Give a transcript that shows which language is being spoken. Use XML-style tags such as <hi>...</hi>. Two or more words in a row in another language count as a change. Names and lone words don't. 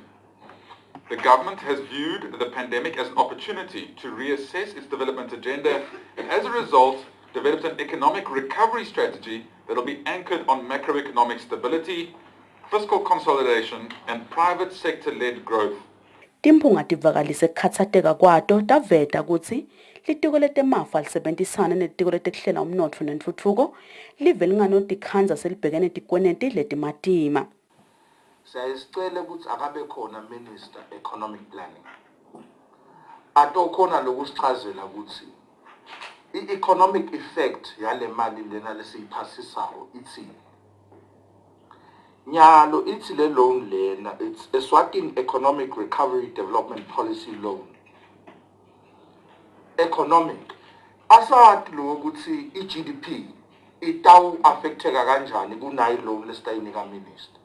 <en>The government has viewed the pandemic as an opportunity to reassess its development agenda and as a result developed an economic recovery strategy that will be anchored on macroeconomic stability, fiscal consolidation and private sector-led growth.</en> <ss>Timphunga tivakalise kukhatsateka kwato taveta kutsi litiko letemafa lisebentisana nelitiko letekuhlela umnotfo nentfutfuko live linganotikhanza selibhekene tikweneti letimatima. Sayisicela ukuthi akabe khona</ss> <en>Minister Economic Planning.</en> <ss>Atokhona lokusichazela ukuthi i-</ss> <en>economic effect</en> <ss>yale mali lena lesiyiphasisayo ithini. Nyalo ithi le loan lena</ss> <en>it's Eswatini Economic Recovery Development Policy Loan.</en> <ss>Economic asathi lo ukuthi i-GDP itawu affecteka kanjani kunayi loan lesitayinika minister.</ss>